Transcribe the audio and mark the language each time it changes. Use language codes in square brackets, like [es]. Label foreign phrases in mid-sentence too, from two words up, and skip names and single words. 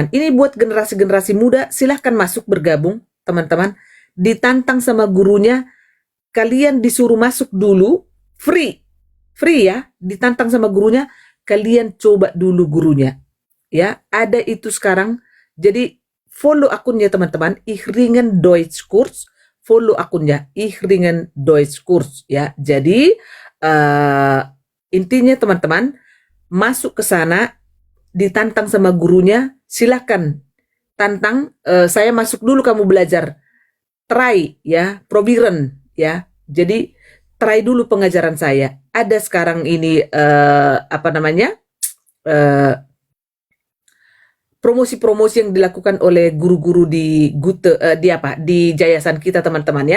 [id] Ini buat generasi-generasi muda, silahkan masuk bergabung teman-teman. Ditantang sama gurunya, kalian disuruh masuk dulu, free ya, ditantang sama gurunya, kalian coba dulu gurunya ya. Ada itu sekarang. Jadi follow akunnya teman-teman, Ich Ringen Deutsch Kurs, follow akunnya Ich Ringen Deutsch Kurs ya. Jadi intinya teman-teman, masuk ke sana, ditantang sama gurunya, silakan tantang, saya masuk dulu, kamu belajar, try ya, probieren ya. Jadi try dulu pengajaran saya. Ada sekarang ini promosi-promosi yang dilakukan oleh guru-guru di di yayasan kita teman-teman ya.